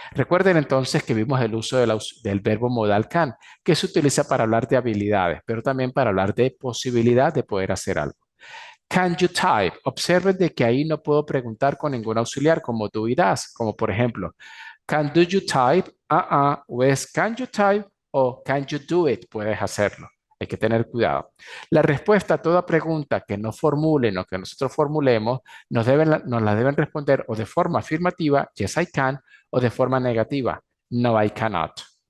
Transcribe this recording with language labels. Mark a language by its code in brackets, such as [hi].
[es] Recuerden entonces que vimos el uso del verbo modal can, que se utiliza para hablar de habilidades, pero también para hablar de posibilidad de poder hacer algo. [en] Can you type? [es] Observen de que ahí no puedo preguntar con ningún auxiliar como tú irás, como por ejemplo, [en] can do you type? [es] O es [en] can you type [es] o [en] can you do it? [es] Puedes hacerlo. Hay que tener cuidado. La respuesta a toda pregunta que no formulen o que nosotros formulemos nos la deben responder o de forma afirmativa, [en] yes I can, [es] o de forma negativa, [en] no I cannot.